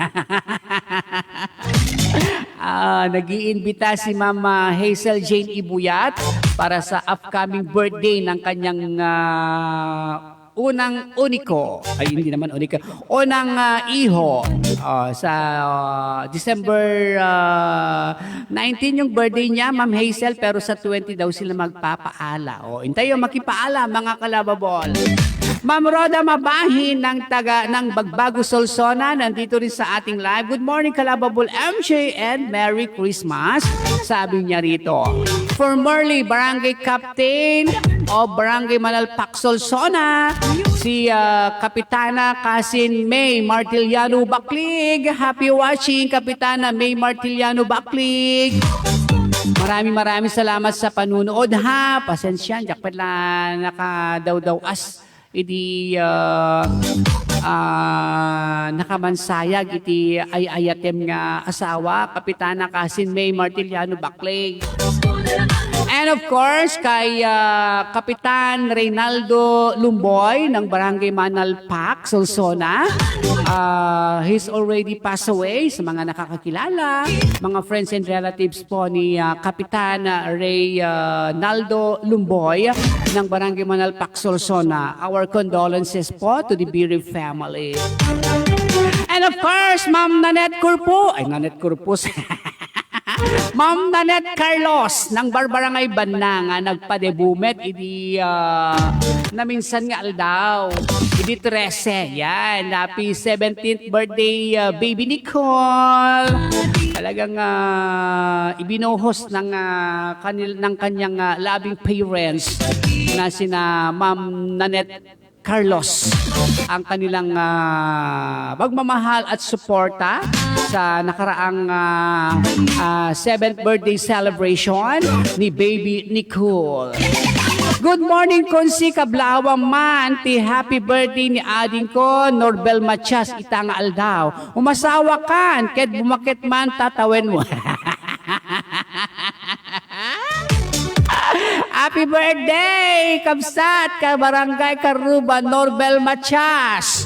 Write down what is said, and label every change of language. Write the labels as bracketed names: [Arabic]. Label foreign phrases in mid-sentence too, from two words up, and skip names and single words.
[Filipino] Nag-iimbita si Ma'am Hazel Jane Ibuyat para sa [English] upcoming birthday [Filipino] ng kanyang unang uniko, ay hindi naman uniko, unang iho sa December 19 yung birthday niya, Ma'am Hazel, pero sa 20 daw sila magpapaala. [Iloko] O, intayo makipaala mga kalababol. [Filipino] Ma'am Roda Mabahin ng Bagbago Solsona, nandito rin sa ating live. [English] Good morning kalababol MJ and Merry Christmas. [Filipino] Sabi niya rito. For Merly, Barangay Captain o Barangay Malalpak Solsona, si Kapitana Kasin May Martiliano Baklig. [English] Happy watching, Kapitana May Martiliano Baklig. [Filipino] Maraming salamat sa panunood ha. Pasensya, [Iloko] jakpat lang nakadaw-daw-as. Idi nakamansayag iti ay ayatem nga asawa, Kapitana Kasin May Martiliano Baklig. [English] And of course, [Filipino] kay Kapitan Reynaldo Lumboy ng Barangay Manalpak, Solsona. [English] He's already passed away [Filipino] sa mga nakakakilala, mga [English] friends and relatives [Filipino] po ni [English] Kapitan Reynaldo Lumboy ng Barangay Manalpak, Solsona. Our condolences po to the bereaved family. And of course, [Iloko] Ma'am Nanette Curpo, Ma'am Nanette Carlos ng Barbarangay Banna nga nagpadebumet idi na minsan nga aldaw idi 13 yan, [English] happy 17th birthday baby Nicole. [Filipino] Talagang ibinuhos ng kanyang [English] loving parents [Filipino] na sina Ma'am Nanette Carlos ang kanilang magmamahal at suporta sa nakaraang [English] 7th birthday celebration [Filipino] ni baby Nicole. [English] Good morning [Iloko] Konsi Kablawang man, ti [English] happy birthday [Iloko] ni ading ko Norbel Matias itang aldaw. Umasawa kan, ket bumakit man tatawen mo. [English] Happy birthday, [Iloko] Kabsat, ka Barangay Karuba, Norbel Matias.